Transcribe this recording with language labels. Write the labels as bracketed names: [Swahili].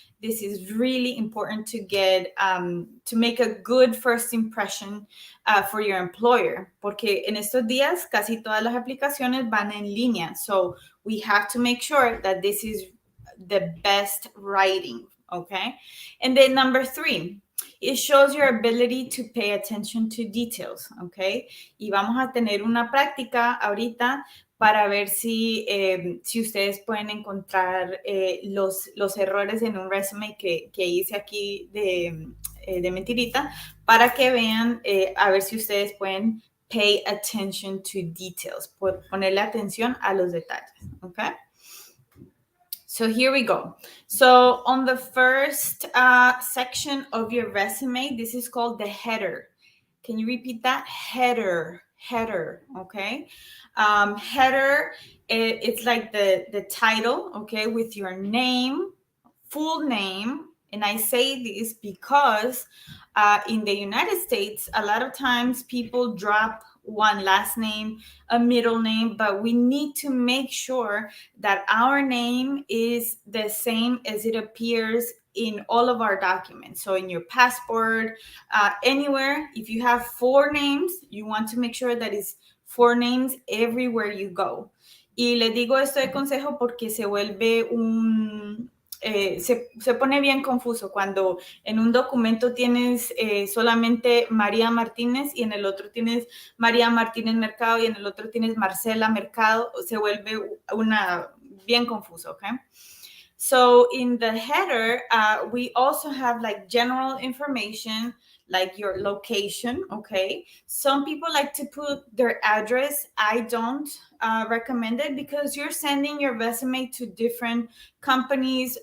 [English] This is really important to get, to make a good first impression for your employer, [Spanish] porque en estos días casi todas las aplicaciones van en línea. [English] So we have to make sure that this is the best writing, okay? And then number 3, it shows your ability to pay attention to details, okay? [Spanish] Y vamos a tener una práctica ahorita para ver si ustedes pueden encontrar los errores en un resume que hice aquí de mentirita, para que vean, a ver si ustedes pueden [English] pay attention to details, [Spanish] ponerle atención a los detalles, okay? [English] So here we go. So on the first section of your resume, this is called the header. Can you repeat that? Header, okay? Header, it's like the title, okay, with your name, full name. And I say this because in the United States, a lot of times people drop one last name, a middle name, but we need to make sure that our name is the same as it appears in all of our documents. So in your passport, anywhere, if you have 4 names, you want to make sure that it's 4 names everywhere you go. [Spanish] Y les digo esto de consejo porque se vuelve se pone bien confuso cuando en un documento tienes solamente María Martínez y en el otro tienes María Martínez Mercado y en el otro tienes Marcela Mercado. Se vuelve bien confuso, okay? [English] So in the header, we also have like general information, like your location, okay? Some people like to put their address. I don't recommend it because you're sending your resume to different companies.